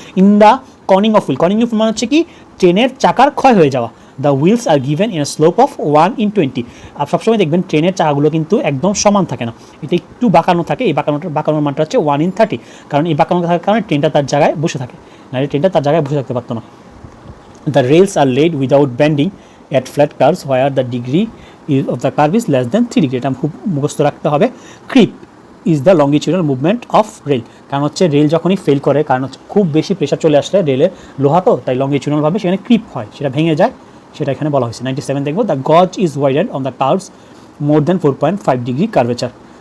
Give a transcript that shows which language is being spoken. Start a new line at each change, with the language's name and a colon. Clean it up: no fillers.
English: in the Corning of wheel,
Bangla: Corning of wheel মানে হচ্ছে কি ট্রেনের চাকার ক্ষয় হয়ে যাওয়া।
English: The wheels are given in slope of 1/20।
Bangla: আর সবসময় দেখবেন ট্রেনের চাকাগুলো কিন্তু একদম সমান থাকে না, এটা একটু বাঁকানো থাকে। এই বাঁকানোর মানটা হচ্ছে 1/30, কারণ এই বাঁকানো থাকার কারণে ট্রেনটা তার জায়গায় বসে থাকে, নাহলে ট্রেনটা তার জায়গায় বসে থাকতে পারতো না।
English: The rails are laid without bending at flat curves where the degree of the curve is less than 3 degree.
Bangla: এটা খুব মুখস্থ রাখতে হবে।
English: Creep is the longitudinal movement of rail,
Bangla: কারণ হচ্ছে রেল যখনই ফেল করে, কারণ হচ্ছে খুব বেশি প্রেশার চলে আসলে রেলের লোহা তো, তাই লংগিটিউডালভাবে সেখানে ক্রিপ হয়, সেটা ভেঙে যায়, সেটা এখানে বলা হয়েছে।
English: 97
Bangla: দেখবো,
English: The gauge is widened on the curves more than 4.5 degree curvature.